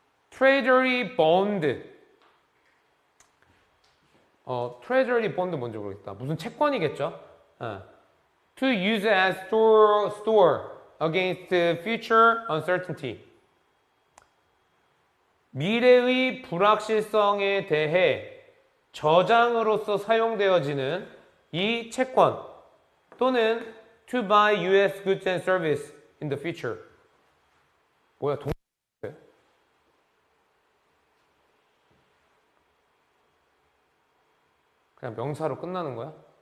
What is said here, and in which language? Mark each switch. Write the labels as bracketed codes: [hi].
[en] Treasury bond. [ko] Treasury bond 뭔지 모르겠다. 무슨 채권이겠죠? [en] To use as store against future uncertainty. [ko] 미래의 불확실성에 대해 저장으로서 사용되어지는 이 채권 또는 [en] to buy US goods and service in the future. [ko] 뭐야, 그냥 명사로 끝나는 거야?